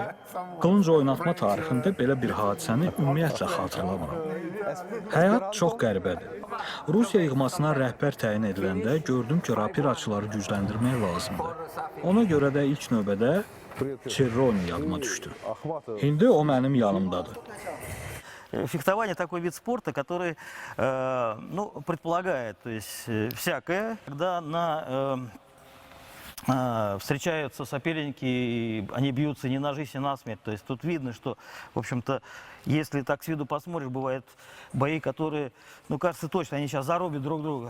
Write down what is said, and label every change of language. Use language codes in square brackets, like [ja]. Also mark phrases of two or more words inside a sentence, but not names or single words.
[az] Qılınc oynatma tarixində belə bir hadisəni ümumiyyətlə xatırlamıram. Həyat çox qəribədir. Rusiya yığmasına rəhbər təyin ediləndə gördüm ki, rapiraçıları gücləndirmək lazımdır. Ona görə də ilk növbədə Çerroni yadıma düşdü. İndi o mənim yanımdadır. [ru] Фехтование такой вид спорта, который предполагает, то есть, всякое. Когда встречаются соперники, и они бьются не на жизнь, а на смерть. То есть тут видно, что, в общем-то, если так с виду посмотришь, бывают бои, которые, кажется точно, они сейчас зарубят друг друга.